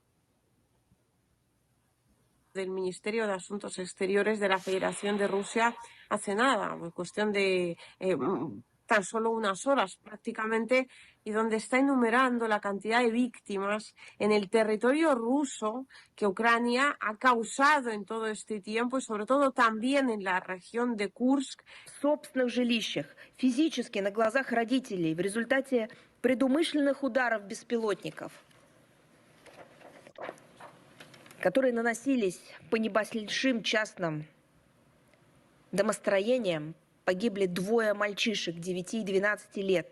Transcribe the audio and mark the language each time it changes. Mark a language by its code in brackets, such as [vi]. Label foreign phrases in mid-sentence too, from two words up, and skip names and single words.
[es] Del Ministerio de Asuntos Exteriores de la Federación de Rusia hace nada, en cuestión de tan solo unas horas prácticamente, y donde está enumerando la cantidad de víctimas en el territorio ruso que Ucrania ha causado en todo este tiempo, y sobre todo también en la región de Kursk. [ru] В собственных жилищах, физически на глазах родителей в результате предумышленных ударов беспилотников, которые наносились по небольшим частным домостроениям, погибли двое мальчишек 9 и 12 лет.